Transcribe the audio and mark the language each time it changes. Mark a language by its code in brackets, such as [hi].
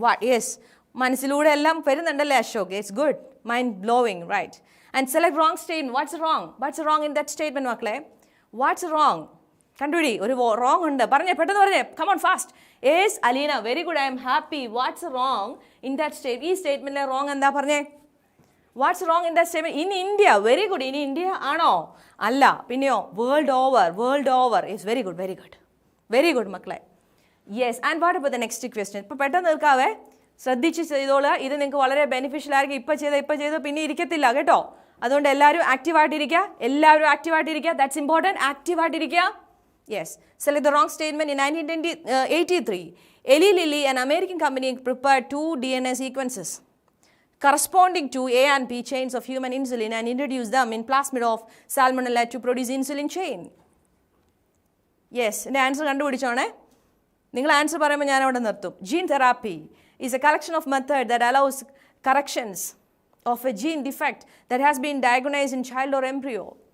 [ml] Yes, മനസ്സിലൂടെ എല്ലാം വരുന്നുണ്ടല്ലേ Ashok? [en] It's good, mind blowing, right? And select wrong statement. What's wrong in that statement മക്കളെ? What's wrong? [ml] കണ്ടുപിടി. ഒരു wrong ഉണ്ട്, പറഞ്ഞേ, പെട്ടെന്ന് പറഞ്ഞേ, [en] come on fast. Yes, Alina, very good, I am happy. What's wrong in that statement? [ml] ഈ സ്റ്റേറ്റ്മെന്റിലെ wrong എന്താ പറഞ്ഞേ? [en] What's wrong in that statement? In India, very good. In India [ml] ആണോ? അല്ല, പിന്നെയോ? [en] World over. Yes, very good മക്കളെ. Yes, and what about the next question? [ml] ഇപ്പോൾ പെട്ടെന്ന് നിൽക്കാവേ, ശ്രദ്ധിച്ച് ചെയ്തോളുക. ഇത് നിങ്ങൾക്ക് വളരെ ബെനിഫിഷ്യൽ ആയിരിക്കും. ഇപ്പോൾ ചെയ്ത് പിന്നെ ഇരിക്കത്തില്ല കേട്ടോ. അതുകൊണ്ട് എല്ലാവരും ആക്റ്റീവായിട്ടിരിക്കുക. [en] That's important. [ml] ആക്റ്റീവായിട്ടിരിക്കുക. Yes, [en] select the wrong statement. In 1983, Eli Lilly, an American company, prepared 2 DNA sequences corresponding to A and B chains of human insulin and introduce them in plasmid of salmonella to produce insulin chain. [ml] Yes, എൻ്റെ answer കണ്ടുപിടിച്ചോണേ. നിങ്ങൾ answer പറയുമ്പോൾ ഞാൻ അവിടെ നിർത്തും. [en] Gene therapy is a collection of methods that allows corrections of a gene defect that has been diagnosed in child or embryo.